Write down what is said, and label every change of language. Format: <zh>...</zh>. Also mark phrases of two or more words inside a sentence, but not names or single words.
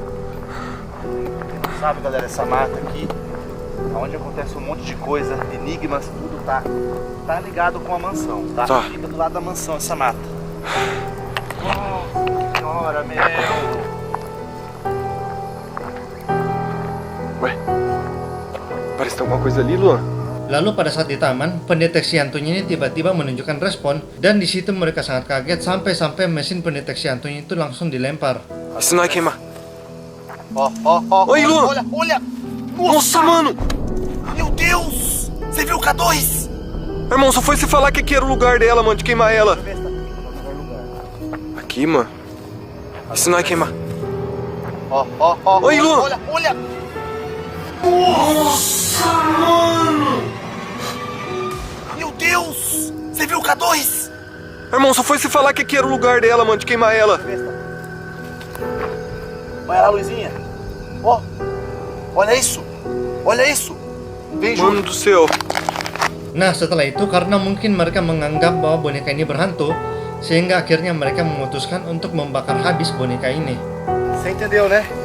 <pt>Sabe, galera, essa mata aqui, onde acontece um monte de coisa, enigmas, tudo tá ligado com a mansão, tá? Tá. Fica do lado da mansão essa mata. Nossa senhora, meu! Ué, parece que tem alguma coisa ali, Luan.</pt> <id>Lalu pada saat di taman, pendeteksi hantunya ini tiba-tiba menunjukkan respon dan di situ mereka sangat kaget sampai-sampai mesin pendeteksi hantunya itu langsung dilempar.</id> <pt>Isso não vai queimar. Ó, Oi, Luan! olha! Nossa, mano! Meu Deus! Você viu o K2? Irmão, só foi você falar que aqui era o lugar dela, mano, de queimar ela. Aqui, mano? Isso não vai queimar. Ó, Oi, Luan! olha! Nossa, mano! Meu Deus! Você viu o K2? Irmão, só foi você falar que aqui era o lugar dela, mano, de queimar ela. Olha lá, Luizinha. Ó, olha isso! Olha isso! Vem, Júlio. Mano do céu.</pt> <id>Nah, setelah itu karena mungkin mereka menganggap bahwa boneka ini berhantu, sehingga akhirnya mereka memutuskan untuk membakar habis boneka ini.</id> <pt>Você entendeu, né?</pt>